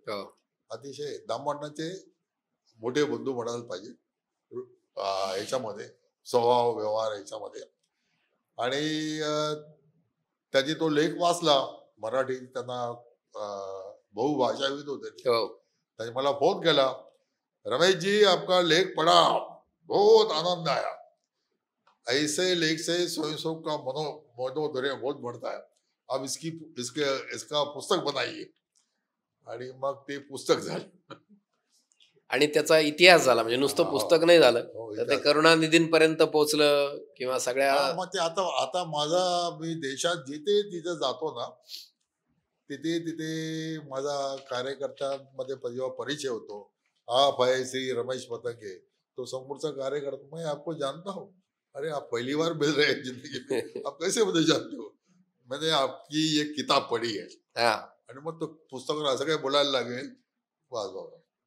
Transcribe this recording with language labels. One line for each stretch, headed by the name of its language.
Marathi: अतिशय दामबांनाचे मोठे बंधू म्हणायला पाहिजे ह्याच्यामध्ये, स्वभाव व्यवहार ह्याच्यामध्ये. आणि त्याची तो लेख वाचला मराठी, त्यांना बहुभाषाविद होते.
Hindi: त्यांनी मला फोन केला, रमेश जी आपका लेख पढ़ा, बहुत आनंद आया, ऐसे लेख से स्वयं का मनोधैर्य बहुत बढ़ता है, अब इसका पुस्तक बनाइए.
Marathi: आणि मग ते पुस्तक झालं आणि त्याचा इतिहास झाला. म्हणजे नुसतं पुस्तक नाही झालं, तर ते करुणानिधींपर्यंत पोहोचलं किंवा सगळ्या. मग ते आता माझा मी देशात जिथे तिथे जातो ना, तिथे माझा कार्यकर्त्यांमध्ये जेव्हा परिचय होतो,
Hindi: आप है श्री रमेश पतंगे,
Marathi: तो समोरचा कार्यकर्ता,
Hindi: मैं आपको जानता हूँ, अरे आप पहली बार मिल रहे हैं जिंदगी में, आप कैसे मुझे जानते हो, मैंने आपकी एक किताब पढ़ी है.
Marathi: आणि मग तो पुस्तकावर असं काही बोलायला लागेल, वाज बाबा